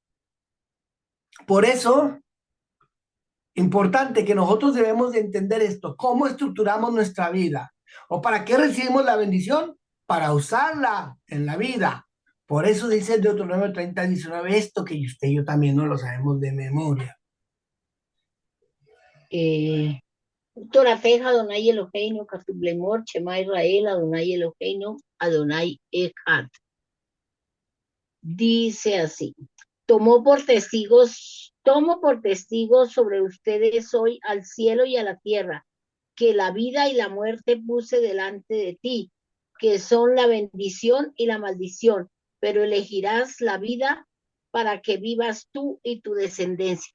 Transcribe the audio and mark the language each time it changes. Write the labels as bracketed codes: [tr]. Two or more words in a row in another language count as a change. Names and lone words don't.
[es] Por eso, importante que nosotros debemos de entender esto. ¿Cómo estructuramos nuestra vida? ¿O para qué recibimos la bendición? Para usarla en la vida. Por eso dice el Deuteronomio 30:19 esto que usted y yo también no lo sabemos de memoria. [he] תורתך, אדוני אלוהינו, כתוב לאמור, שמע ישראל, אדוני אלוהינו, אדוני אחד. [es] Dice así, tomo por testigos sobre ustedes hoy al cielo y a la tierra, que la vida y la muerte puse delante de ti, que son la bendición y la maldición, pero elegirás la vida para que vivas tú y tu descendencia.